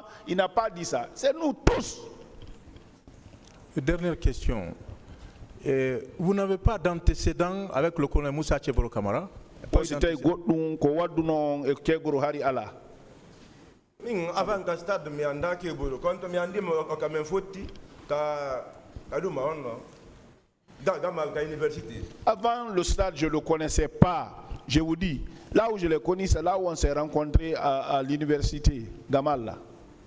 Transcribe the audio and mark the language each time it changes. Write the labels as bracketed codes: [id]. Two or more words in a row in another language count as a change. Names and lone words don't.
[fr] Il n'a pas dit ça. C'est nous tous. Dernière question. Vous n'avez pas d'antécédent avec le colonel Moussa Tchebro Kamara? Avant que [ff] stade mi anda ke bolo quand mi andi mo ka men foti ka kaduma onno [fr] dans la université. Avant le stade, je ne le connaissais pas. Je vous dis, là où je l'ai connu, c'est là où on s'est rencontrés à l'université Gamal.